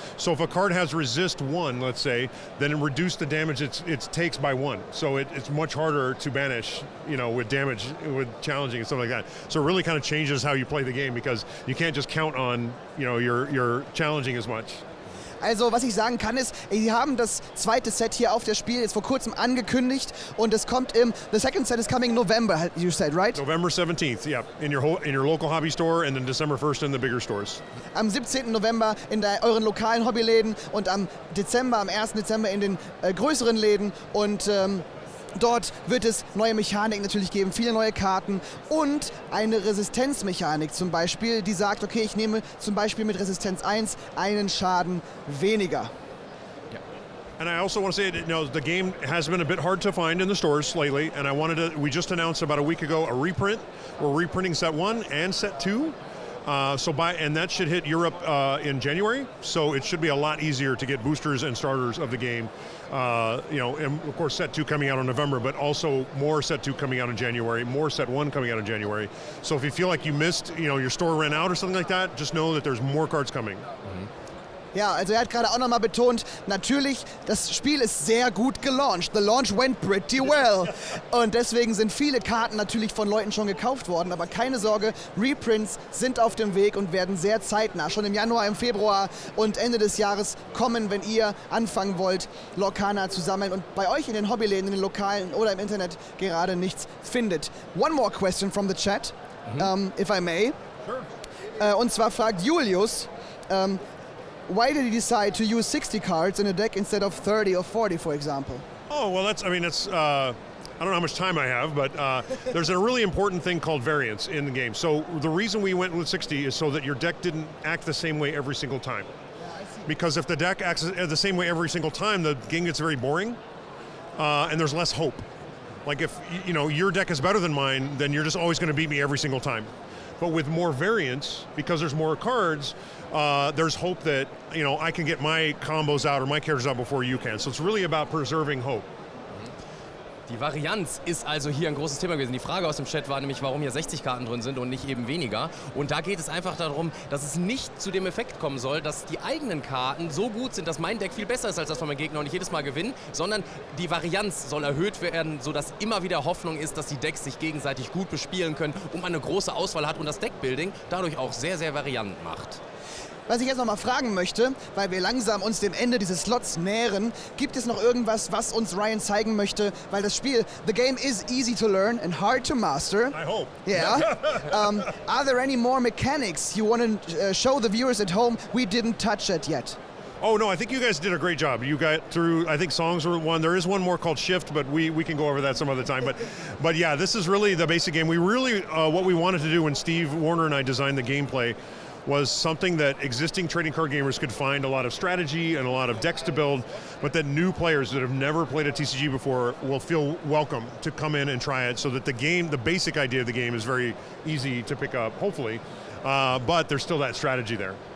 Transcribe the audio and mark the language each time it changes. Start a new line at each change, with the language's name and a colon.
English: So if a card has Resist 1, let's say, then it reduces the damage it takes by 1. So it's much harder to banish, with damage, with challenging and stuff like that. So it really kind of changes how you play the game, because you can't just count on, your challenging as much.
German: Also was ich sagen kann ist, sie haben das zweite Set hier auf der Spiel jetzt vor kurzem angekündigt und es kommt
English: the second set is coming November, you said, right? November 17th, yeah, in your local hobby store and then December 1st in the bigger stores.
German: Am 17. November in euren lokalen Hobbyläden und am 1. Dezember in den größeren Läden und dort wird es neue Mechaniken natürlich geben, viele neue Karten und eine Resistenzmechanik zum Beispiel, die sagt, okay, ich nehme zum Beispiel mit Resistenz 1 einen Schaden weniger.
English: And I also want to say, the game has been a bit hard to find in the stores lately, and we just announced about a week ago a reprint. We're reprinting set 1 and set 2. And that should hit Europe in January, so it should be a lot easier to get boosters and starters of the game. And of course set 2 coming out in November, but also more set 2 coming out in January, more set 1 coming out in January. So if you feel like you missed, your store ran out or something like that, just know that there's more cards coming.
German: Ja, also hat gerade auch nochmal betont, natürlich, das Spiel ist sehr gut gelauncht.
English: The launch went pretty well.
German: Und deswegen sind viele Karten natürlich von Leuten schon gekauft worden. Aber keine Sorge, Reprints sind auf dem Weg und werden sehr zeitnah, schon im Januar, im Februar und Ende des Jahres kommen, wenn ihr anfangen wollt, Lorcana zu sammeln und bei euch in den Hobbyläden, in den Lokalen oder im Internet gerade nichts findet.
English: One more question from the chat, if I may. Sure.
German: Und zwar fragt
English: Julius, why did he decide to use 60 cards in a deck instead of 30 or 40, for example? Oh, well, I don't know how much time I have, but there's a really important thing called variance in the game. So the reason we went with 60 is so that your deck didn't act the same way every single time. Because if the deck acts the same way every single time, the game gets very boring, and there's less hope. Like if your deck is better than mine, then you're just always going to beat me every single time. But with more variance, because there's more cards, there's hope that I can get my combos out or my characters out before you can. So it's really about preserving hope.
German: Die Varianz ist also hier ein großes Thema gewesen. Die Frage aus dem Chat war nämlich, warum hier 60 Karten drin sind und nicht eben weniger. Und da geht es einfach darum, dass es nicht zu dem Effekt kommen soll, dass die eigenen Karten so gut sind, dass mein Deck viel besser ist als das von meinem Gegner und ich jedes Mal gewinne, sondern die Varianz soll erhöht werden, sodass immer wieder Hoffnung ist, dass die Decks sich gegenseitig gut bespielen können und man eine große Auswahl hat und das Deckbuilding dadurch auch sehr, sehr variant macht. Was ich jetzt noch mal fragen möchte, weil wir langsam uns dem Ende dieses Slots nähern, gibt es noch irgendwas, was uns Ryan zeigen möchte? Weil das Spiel,
English: the game is easy to learn and hard to master. I hope. Yeah. Are there any more mechanics you want to show the viewers at home we didn't touch it yet? Oh, no, I think you guys did a great job. You got through, I think songs were one. There is one more called Shift, but we can go over that some other time. But yeah, this is really the basic game. We really, what we wanted to do when Steve Warner and I designed the gameplay was something that existing trading card gamers could find a lot of strategy and a lot of decks to build, but that new players that have never played a TCG before will feel welcome to come in and try it, so that the basic idea of the game is very easy to pick up, hopefully, but there's still that strategy there.